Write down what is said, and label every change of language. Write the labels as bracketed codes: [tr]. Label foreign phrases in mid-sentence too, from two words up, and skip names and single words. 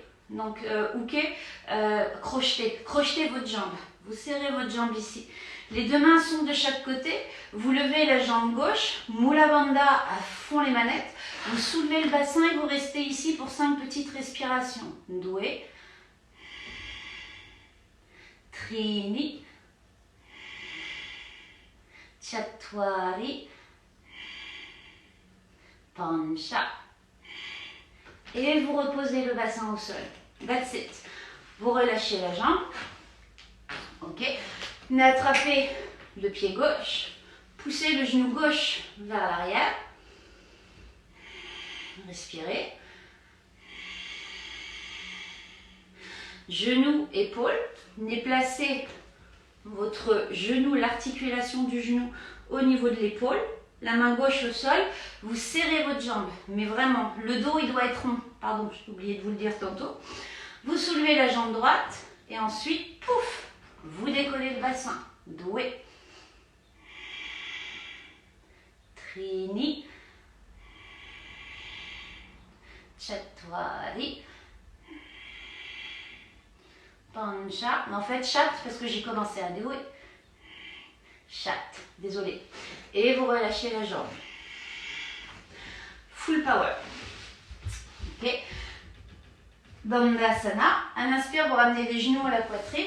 [fr] Donc, hooker, crocheter. Crochetez votre jambe. Vous serrez votre jambe ici. Les deux mains sont de chaque côté. Vous levez la jambe gauche. Mula Bandha à fond les manettes. Vous soulevez le bassin et vous restez ici pour 5 petites respirations. Doué. Trini. Chatwari. Pancha. Et vous reposez le bassin au sol. [en] That's it. [fr] Vous relâchez la jambe. Ok. Venez attraper le pied gauche. Poussez le genou gauche vers l'arrière. Respirez. Genou, épaule. Venez placer votre genou, l'articulation du genou au niveau de l'épaule. La main gauche au sol. Vous serrez votre jambe. Mais vraiment, le dos, il doit être rond. Pardon, j'ai oublié de vous le dire tantôt. Vous soulevez la jambe droite. Et ensuite, pouf, vous décollez le bassin. Doué. Trini. Chatwari. Pancha. Mais en fait, chat, parce que j'ai commencé à douer. Chat. Désolé. Et vous relâchez la jambe. [en] Full power. Ok. [fr] Dandasana. Un inspire, vous ramenez les genoux à la poitrine.